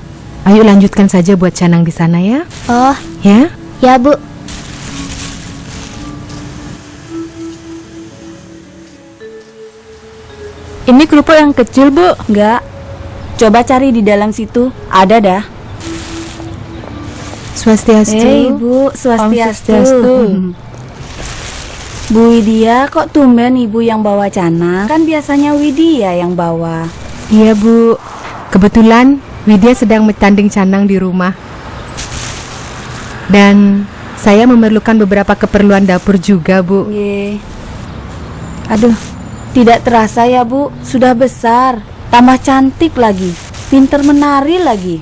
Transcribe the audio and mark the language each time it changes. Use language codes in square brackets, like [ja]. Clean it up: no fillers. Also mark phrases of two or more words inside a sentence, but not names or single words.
[id] Ayo lanjutkan saja buat Canang di sana ya. Oh, Ya? ya Bu. Ini kerupuk yang kecil, Bu. Enggak. Coba cari di dalam situ. Ada dah. Swastiastu. Hei, Bu. Swastiastu. Om Swastiastu. Bu Widya, kok tumben Ibu yang bawa Canang? Kan biasanya Widya yang bawa. Iya Bu, kebetulan Widya sedang bertanding Canang di rumah. Dan saya memerlukan beberapa keperluan dapur juga Bu. Ye. Aduh, tidak terasa ya Bu, sudah besar, tambah cantik lagi, pinter menari lagi.